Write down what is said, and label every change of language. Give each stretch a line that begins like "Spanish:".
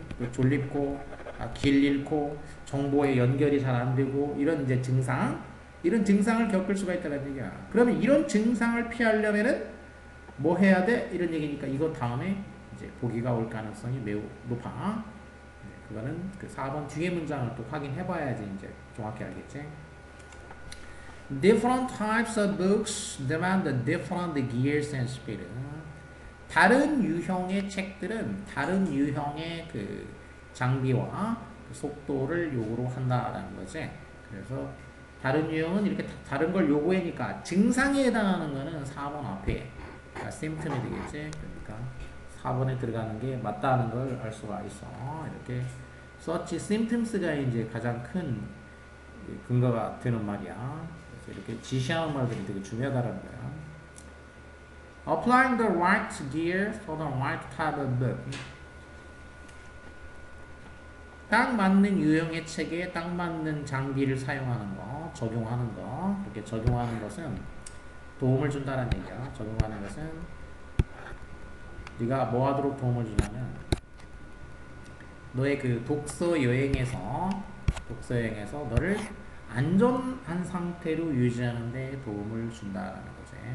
Korean: 졸립고 길 잃고 정보의 연결이 잘 안 되고 이런 이제 이런 증상을 겪을 수가 있다는 얘기야. 그러면 이런 증상을 피하려면은 뭐 해야 돼? 이런 얘기니까 이거 다음에 이제 보기가 올 가능성이 매우 높아. 그거는 그 4번 뒤에 문장을 또 확인해 봐야지 이제 정확히 알겠지.
English: Different types of books demand different gears and speed.
Korean: 다른 유형의 책들은 다른 유형의 그 장비와 그 속도를 요구로 한다라는 거지. 그래서 다른 유형은 이렇게 다른 걸 요구하니까 증상에 해당하는 거는 4번 앞에 symptom이 되겠지. 그러니까 4번에 들어가는 게 맞다는 걸 알 수가 있어. 이렇게
English: such symptoms
Korean: 가 이제 가장 큰 근거가 되는 말이야. 그래서 이렇게 지시하는 말들이 되게 중요하다는 거야.
English: Applying the right gear for the right type of book.
Korean: 딱 맞는 유형의 책에 딱 맞는 장비를 사용하는 거, 적용하는 거. 이렇게 적용하는 것은 도움을 준다는 얘기야. 적용하는 것은 네가 뭐 하도록 도움을 주냐면 너의 그 독서 여행에서 너를 안전한 상태로 유지하는 데 도움을 준다라는 거지.